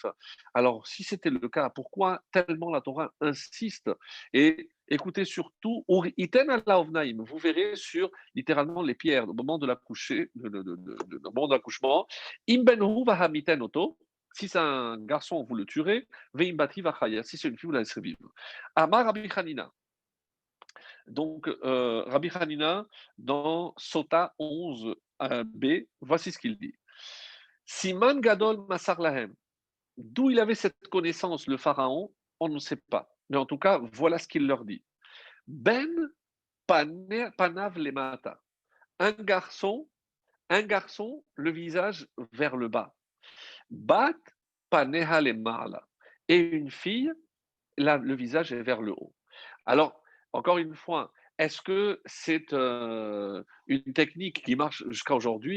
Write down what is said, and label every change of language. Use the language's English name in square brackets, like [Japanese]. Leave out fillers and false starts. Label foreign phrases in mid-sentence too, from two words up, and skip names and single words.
[French] Alors, si c'était le cas, pourquoi tellement la Torah insiste? Et écoutez surtout, vous verrez sur littéralement les pierres au moment de l'accouchement, Si c'est un garçon, vous le tuerez. [Hebrew] ואם בת היא וחיה. [French] Si c'est une fille, vous la laisserez vivre. [Hebrew] אמר רבי חנינא. [French] Donc, Rabbi Hanina, dans Sota 11 b, voici ce qu'il dit. [Hebrew] סימן גדול מסר להם. [French] D'où il avait cette connaissance, le pharaon, on ne sait pas. Mais en tout cas, voilà ce qu'il leur dit. [Hebrew] בן פניו למטה. [French] Un garçon, un garçon, le visage vers le bas. [Hebrew] בת פניה למעלה. [French] Et une fille, là, le visage est vers le haut. Alors, encore une fois, est-ce que c'est une technique qui marche jusqu'à aujourd'hui?